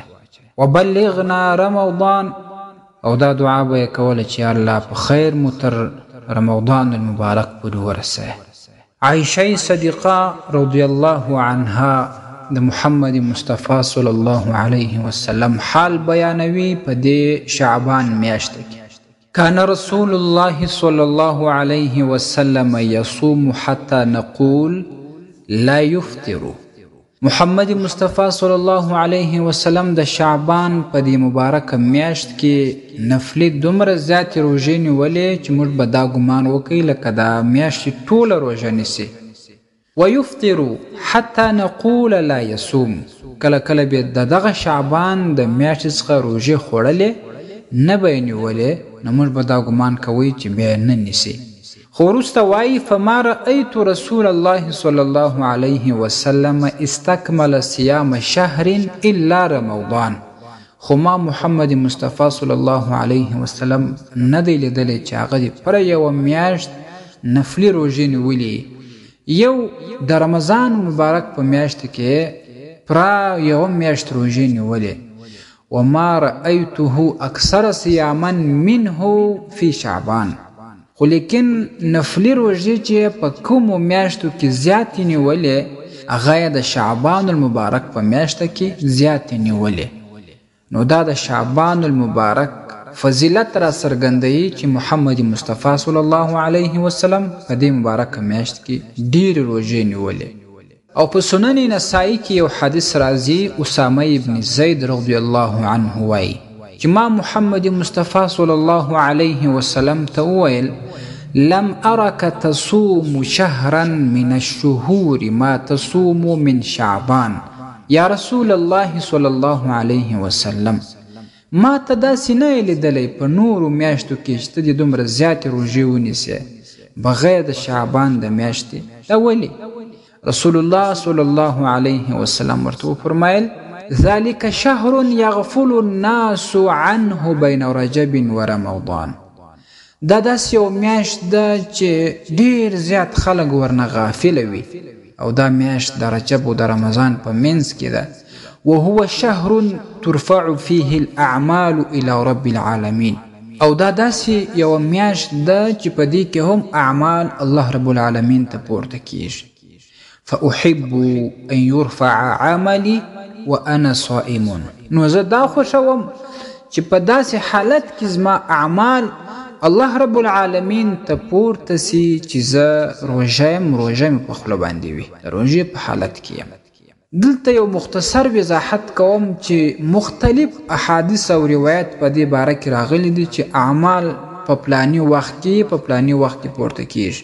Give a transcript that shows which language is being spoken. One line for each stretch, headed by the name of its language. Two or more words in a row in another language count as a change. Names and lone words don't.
Arabic: وبلغنا رمضان،
Pashto: او دا دعا به یې کوله چې الله په خیر مو تر رمضان المبارک پورې ورسوي. عایشه صدیقه
Arabic: رضی الله عنها
Pashto: د محمد مصطفی
Arabic: صلی الله علیه وسلم
Pashto: حال بیانوي په دې شعبان میاشت کې.
Arabic: كان رسول الله صلى الله عليه وسلم يصوم حتى نقول لا يفطر.
Pashto: محمد مصطفی
Arabic: صلی الله علیه وسلم
Pashto: د شعبان په دې مبارکه میاشت کې نفلي دومره زیاتې روژې نیولې چې موږ به دا ګمان وکړو لکه دا میاشتې ټوله روژه نیسي.
Arabic: ويفطر حتى نقول لا يصوم.
Pashto: کله کله به د دغه شعبان د میاشتې څخه روژې خوړلې نه به یې نیولې، نو موږ به دا ګمان کوئ چې بیا نه نیسي. خو وروسته وایي
Arabic: فما رأیت رسول الله صلی الله علیه وسلم استکمل صیام شهر الا رمضان.
Pashto: خو ما محمد مصطفی
Arabic: صلی الله علیه وسلم
Pashto: نه دی لیدلی چې هغه دې پوره یوه میاشت نفلي روژې نیولې، یو د رمضان مبارک په میاشت کې پوره یوه میاشت روژې نیولې.
Arabic: وما رأيته أكثر صياما منه في شعبان.
Pashto: خو لیکن نفلی روژې چې په کومو میاشتو کې زیاتې نیولې هغه یې د شعبان المبارک په میاشته کې زیاتې نیولې. نو دا د شعبان المبارک فضیلت را څرګندوي چې محمد مصطفی
Arabic: صلی الله علیه وسلم
Pashto: په دې مبارکه میاشت کې ډېرې روژې نیولې. او په سنن نسائی کې یو حدیث راځي، اسامه ابن زید
Arabic: رضی الله عنه
Pashto: وایي چې ما محمد مصطفی
Arabic: صلی الله علیه وسلم
Pashto: ته وویل
Arabic: لم ارک تصوم شهرا من الشهور ما تصوم من شعبان یا رسول الله صلی الله علیه وسلم.
Pashto: ما ته داسې نه یې لیدلی په نورو میاشتو کې چې ته دې دومره زیاتې روژې ونیسې بغیر د شعبان د میاشتې. دا ولې؟
Arabic: رسول الله صلی الله علیه وسلم
Pashto: ورته وفرمایل
Arabic: ذلك شهر یغفل الناس عنه بین رجب و رمضان.
Pashto: دا داسې یو میاشت ده چې ډیر زیات خلک ورنه غافله وي، او دا میاشت د رجب و د رمضان په منځ کې ده.
Arabic: وهو شهر ترفع فيه الاعمال الى رب العالمین.
Pashto: او دا داسې یو میاشت ده چې په دې کې هم اعمال الله رب العالمین ته پورته کیږي.
Arabic: فأحب أن يرفع عملي وأنا صائم.
Pashto: نو زه دا خوښوم چې په داسې حالت کې زما اعمال الله رب العالمین ته پورته سي چې زه روژه مې په خوله باندې وي، د روژې په حالت کې یم. دلته یو مختصر وضاحت کوم چې مختلف احادیث او روایت په دې باره کې راغلي دي چې اعمال په پلاني وخت کې پورته کیږي.